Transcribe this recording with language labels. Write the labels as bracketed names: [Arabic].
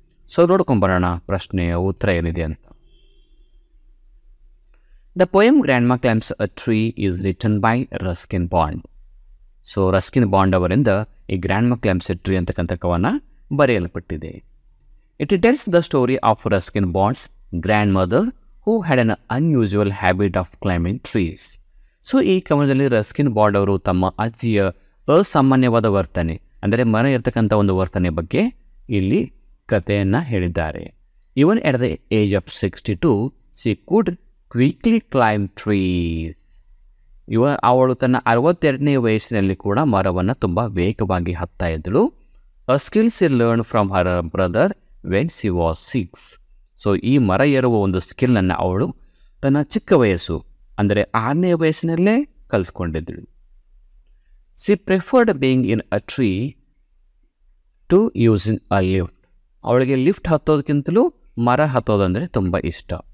[Kannada] So ನೋಡ್ಕೊಂಬರೋಣ ಪ್ರಶ್ನೆಯ ಉತ್ತರ ಏನಿದೆ ಅಂತ. [English] The poem grandma climbs a tree is written by Ruskin Bond. [Kannada] So Ruskin bond ಅವರಿಂದ ಈ ಗ್ರ್ಯಾಂಡ್ ಮಾ ಕ್ಲೈಂಬ್ಸ್ ಎ ಟ್ರೀ ಅಂತಕ್ಕಂಥ ಕವನ ಬರೆಯಲ್ಪಟ್ಟಿದೆ. [English] It tells the story of Ruskin Bond's grandmother who had an unusual habit of climbing trees. [Kannada] So ಈ ಕವನದಲ್ಲಿ Ruskin bond ಅವರು ತಮ್ಮ ಅಜ್ಜಿಯ ಅಸಾಮಾನ್ಯವಾದ ವರ್ತನೆ ಅಂದರೆ ಮರ ಇರ್ತಕ್ಕಂಥ ಒಂದು ವರ್ತನೆ ಬಗ್ಗೆ ಇಲ್ಲಿ ಕಥೆಯನ್ನು ಹೇಳಿದ್ದಾರೆ. [English] Even at the age of 62 she could quickly climb trees. [Kannada] ಅವಳು ತನ್ನ 62ನೇ ವಯಸ್ಸಿನಲ್ಲಿ ಕೂಡ ಮರವನ್ನು ತುಂಬ ವೇಗವಾಗಿ ಹತ್ತಾ ಇದ್ದಳು. [English] A skill she learned from her brother when she was 6. [Kannada] So ಈ ಮರ ಏರುವ ಒಂದು ಸ್ಕಿಲ್ನನ್ನು ಅವಳು ತನ್ನ ಚಿಕ್ಕ ವಯಸ್ಸು ಅಂದರೆ 6ನೇ ವಯಸ್ಸಿನಲ್ಲೇ ಕಲಿತ್ಕೊಂಡಿದ್ದಳು. [English] She preferred being in a tree to using a lift. [Kannada] ಅವಳಿಗೆ ಲಿಫ್ಟ್ ಹತ್ತೋದಕ್ಕಿಂತಲೂ ಮರ ಹತ್ತೋದಂದರೆ ತುಂಬ ಇಷ್ಟ.